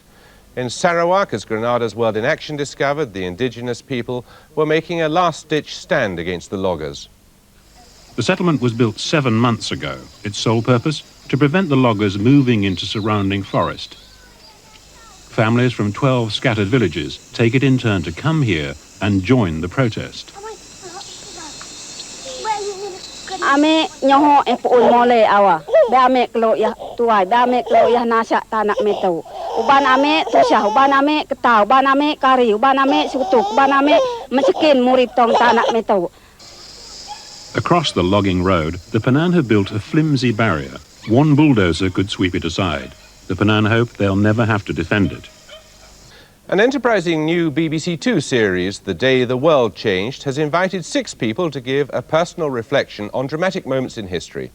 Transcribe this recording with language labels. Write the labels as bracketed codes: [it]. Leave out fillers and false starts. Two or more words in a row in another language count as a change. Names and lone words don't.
[en] In Sarawak, as Grenada's World in Action discovered, the indigenous people were making a last-ditch stand against the loggers. The settlement was built 7 months ago. Its sole purpose? To prevent the loggers moving into surrounding forest. Families from 12 scattered villages take it in turn to come here and join the protest. [pez] Ame nyoho e puun mole awa. Ba me klo ya tuai, ba me klo ya nasa tanak metu. Uban ame tusah, uban ame ketau, uban ame kari, uban ame sutuk, uban ame mesekin murid tong tanak metu. [en] Across the logging road, the Penan have built a flimsy barrier. One bulldozer could sweep it aside. The Penan hope they'll never have to defend it. An enterprising new BBC2 series, The Day the World Changed, has invited 6 people to give a personal reflection on dramatic moments in history.